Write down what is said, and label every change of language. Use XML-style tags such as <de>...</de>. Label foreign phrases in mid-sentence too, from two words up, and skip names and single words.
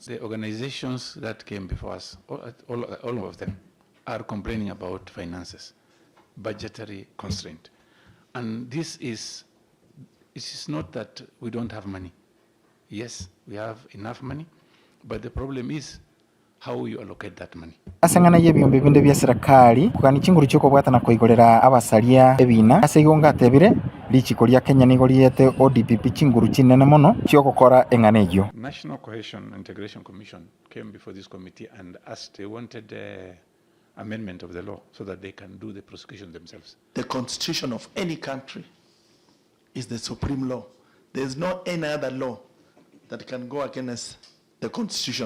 <en>The organizations that came before us, all of them, are complaining about finances, budgetary constraint. And this is not that we don't have money. Yes, we have enough money, but the problem is how you allocate that money.</en> <guz>Asangana yebyombe binde bya serikali kukani chinguru cyoko bwatana koigorera abasalia ebina asegonga tebire lichikolia Kenya nigoliete ODPP chinguru chinene mono cyokokora enganejo.</guz> <en>National Cohesion and Integration Commission came before this committee and asked, they wanted amendment of the law so that they can do the prosecution themselves. The constitution of any country is the supreme law. There is no any other law that can go against the constitution.</en>